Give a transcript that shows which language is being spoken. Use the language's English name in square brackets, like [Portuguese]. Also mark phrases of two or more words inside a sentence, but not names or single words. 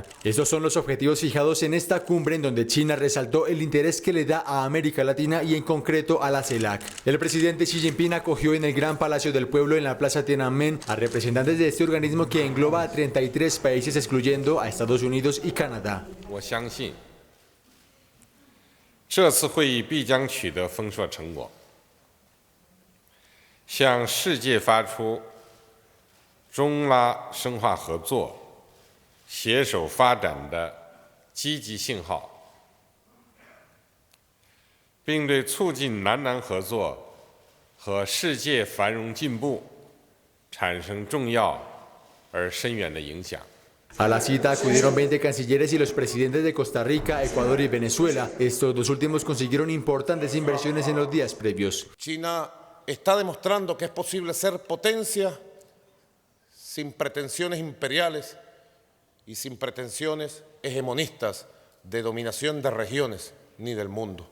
[Spanish] Estos son los objetivos fijados en esta cumbre, en donde China resaltó el interés que le da a América Latina y en concreto a la CELAC. El presidente Xi Jinping acogió en el Gran Palacio del Pueblo en la Plaza Tiananmen a representantes de este organismo que engloba a 33 países, excluyendo a Estados Unidos y Canadá. [Chinese] 这次会议必将取得丰硕成果，向世界发出中拉深化合作、携手发展的积极信号，并对促进南南合作和世界繁荣进步产生重要而深远的影响。 [Spanish] A la cita acudieron 20 cancilleres y los presidentes de Costa Rica, Ecuador y Venezuela. Estos dos últimos consiguieron importantes inversiones en los días previos. China está demostrando que es posible ser potencia sin pretensiones imperiales y sin pretensiones hegemonistas de dominación de regiones ni del mundo.